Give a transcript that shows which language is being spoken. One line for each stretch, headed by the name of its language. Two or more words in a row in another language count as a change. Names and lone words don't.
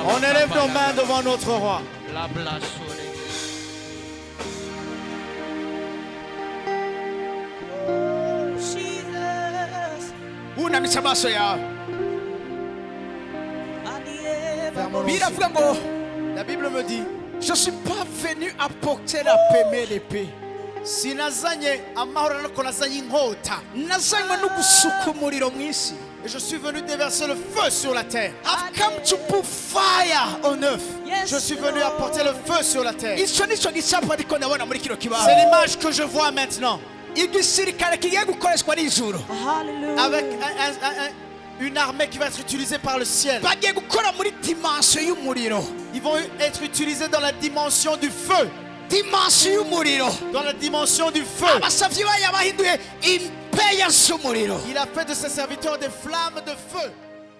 French: On élève nos mains devant notre roi.
Kinyarwanda: Unamitse amaso yawe.
French: Fermons nos
Kinyarwanda: Biravuga
French: yeux.
Kinyarwanda: ngo
French: La Bible me dit, je suis pas venu apporter la paix mais l'épée.
Kinyarwanda: sinazanye amahoro ariko nazanye inkota. Nazanywe no gusuka umuriro mu isi.
French: Et je suis venu déverser le feu sur la terre.
English: I've come to put fire on earth.
French: Je suis venu apporter le feu sur la terre.
Kinyarwanda: Icyo nicyo gicapo ariko ndabona muri kino
French: C'est
Kinyarwanda: kibanza.
French: l'image que je vois maintenant.
Kinyarwanda: Igisirikare kigiye gukoreshwa n'ijuru.
French: Avec une armée qui va être utilisée par le ciel.
Kinyarwanda: Bagiye gukora muri dimension y'umuriro.
French: Ils vont être utilisés dans la dimension du feu.
Kinyarwanda: Dimension y'umuriro.
French: Dans la dimension du feu.
Kinyarwanda: Abasavyi bayo bahinduye impeya z'umuriro.
French: Il a fait de ses serviteurs des flammes de feu.